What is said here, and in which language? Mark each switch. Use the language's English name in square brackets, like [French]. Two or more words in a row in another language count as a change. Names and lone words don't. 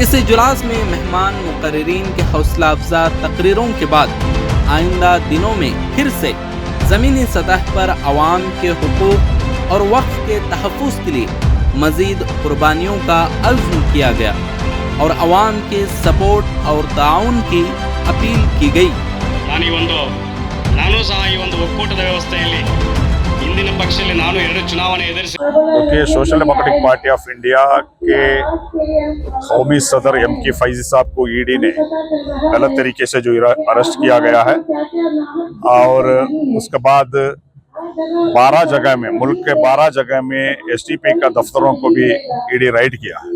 [Urdu] اس اجلاس میں مہمان مقررین کے حوصلہ افزا تقریروں کے بعد آئندہ دنوں میں پھر سے زمینی سطح پر عوام کے حقوق اور وقف کے تحفظ کے لیے مزید قربانیوں کا عزم کیا گیا اور عوام کے سپورٹ اور تعاون کی اپیل کی گئی. [Kannada] ನಾನು ಸಹ ಈ ಒಂದು ಒಕ್ಕೂಟದ ವ್ಯವಸ್ಥೆಯಲ್ಲಿ ಇಂದಿನ ಪಕ್ಷದಲ್ಲಿ ನಾನು 2 ಚುನಾವಣೆ ಎದುರಿಸಿ [Urdu] کیونکہ سوشل ڈیموکریٹک پارٹی آف انڈیا کے قومی صدر ایم کے فیضی صاحب کو ای ڈی نے غلط طریقے سے جو اریسٹ کیا گیا ہے اور اس کے بعد 12 جگہ میں، ملک کے 12 جگہ میں ایس ڈی پی کا دفتروں کو بھی ای ڈی ریڈ کیا ہے.